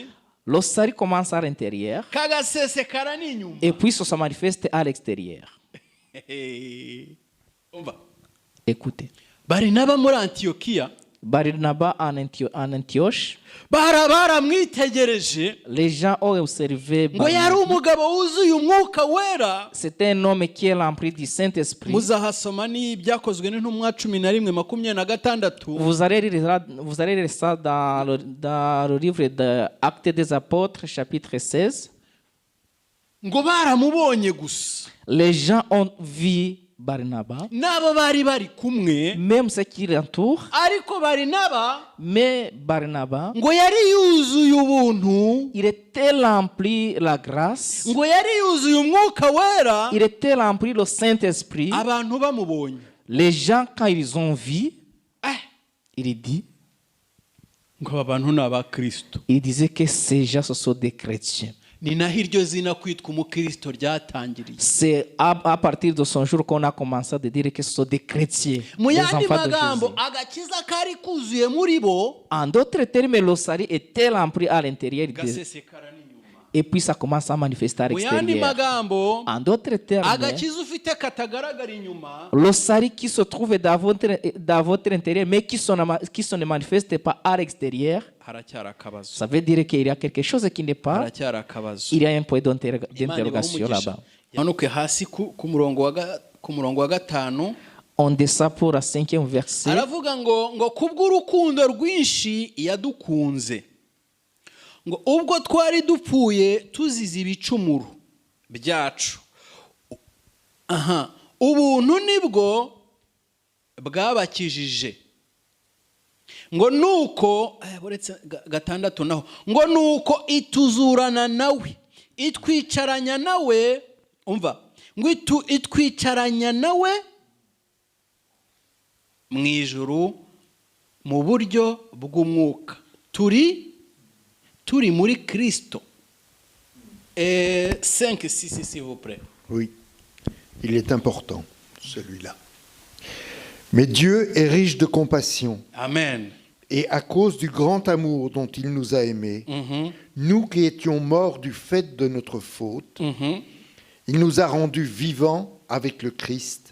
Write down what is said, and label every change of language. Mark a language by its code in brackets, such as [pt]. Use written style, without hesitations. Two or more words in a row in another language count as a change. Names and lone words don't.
[fr] Le salut commence à l'intérieur [rw] kagasesekara n'inyuma. [fr] et puis ça se manifeste à l'extérieur. [rw] Umva. [fr] Écoutez. [rw] Barinaba muri Antiokia, [fr] Barnabas en Antioche, [rw] baramwitegereje [fr] les gens ont observé [rw] ngo yari Barnabas. umugabo wuzuye umwuka wera. [fr] C'était un homme qui est rempli du Saint-Esprit. [rw] Muzahasoma ni ibyakozwe n'intumwa 11:26. [fr] Vous allez lire ça dans le livre d'Actes des Apôtres, chapitre 16. [rw] Ngo baramubonye gusa, [fr] Les gens ont vu Barnabas, [rw] n'abo bari bari kumwe, [fr] même ceux qui l'entourent, [rw] ariko Barinaba [fr] mais Barnabas, [rw] ngo yari yuzuye ubuntu, [fr] il était rempli la grâce, [rw] ngo yari yuzuye umwuka wera. [fr] il était rempli le Saint-Esprit. [rw] Abantu bamubonye, [fr] Les gens, quand ils ont vu, il dit, [rw] ngo aba bantu ni abakristo. [fr] il disait que ces gens ce sont des chrétiens. [rw] Ni naho iryo zina kwitwa umukristo ryatangiriye. [fr] C'est à partir de ce jour qu'on a commencé à dire que ce sont des chrétiens, [rw] Mu [fr] des [rw] yandi [fr] enfants de [rw] magambo, [fr] Jésus. [rw] agakiza kari kuzuye muri bo [fr] En d'autres termes, le salut était rempli à l'intérieur [rw] gasesekara n'inyuma. [fr] et puis ça commence à manifester à [rw] Mu yandi [fr] l'extérieur. [rw] magambo, [fr] En d'autres termes, [rw] agakiza ufite katagaragara inyuma [fr] le salut qui se trouve dans votre intérieur mais qui se ne manifeste pas à l'extérieur, [rw] haracyari akabazo. [fr] ça veut dire qu'il y a quelque chose qui n'est pas, [rw] Haracyari akabazo. [fr] il y a un point [rw] Imana [fr] d'interrogation [rw] ibahe umugisha. [fr] là-bas. [rw] Manuke hasi ku murongo wa 5. [fr] On descend pour le 5e verset. [rw] Aravuga ngo kubw'urukundo rwinshi yadukunze, ngo ubwo twari dupfuye tuzize ibicumuro byacu, ubuntu nibwo bwabakijije ngo nuko buretse gatandatu naho ngo nuko ituzurana nawe itwicaranya nawe umva ngo itwicaranya nawe mu ijuru mu buryo bw'umwuka turi muri Kristo. 5, 6, [fr] s'il vous plaît. Oui, il est important, celui-là. Mais Dieu est riche de compassion. Amen. Et à cause du grand amour dont il nous a aimés, nous qui étions morts du fait de notre faute, il nous a rendus vivants avec le Christ.